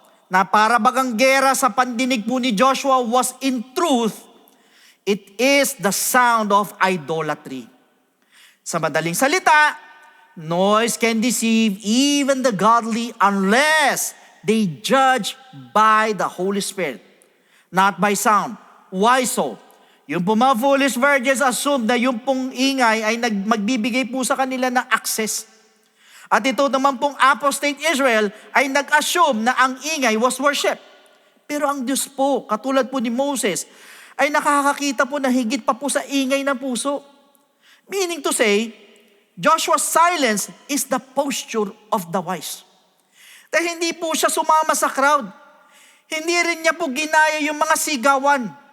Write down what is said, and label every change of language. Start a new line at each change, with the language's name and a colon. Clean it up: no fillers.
Filipino: na para bagang gera sa pandinig po ni Joshua
English: was in truth, it is the sound of idolatry.
Filipino: Sa madaling salita,
English: noise can deceive even the godly unless they judge by the Holy Spirit, not by sound. Why so?
Filipino: Yung po mga foolish virgins assume na yung pong ingay ay magbibigay po sa kanila ng access. At ito naman pong apostate Israel ay nag-assume na ang ingay was worship. Pero ang Diyos po, katulad po ni Moses, ay nakakakita po na higit pa po sa ingay ng puso.
English: Meaning to say, Joshua's silence is the posture of the wise.
Filipino: Dahil hindi po siya sumama sa crowd. Hindi rin niya po ginaya yung mga sigawan.